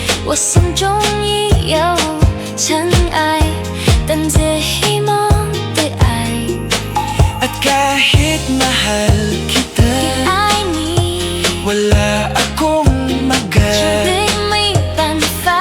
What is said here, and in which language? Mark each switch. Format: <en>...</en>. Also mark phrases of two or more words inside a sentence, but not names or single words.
<zh>我心中已有尘埃，等着希望的爱。</zh> <tl>At kahit mahal kita,</tl> <zh>爱你，</zh> <tl>wala akong</tl> <zh>注</zh> <tl>magagawa.</tl> <zh>定没办法。</zh>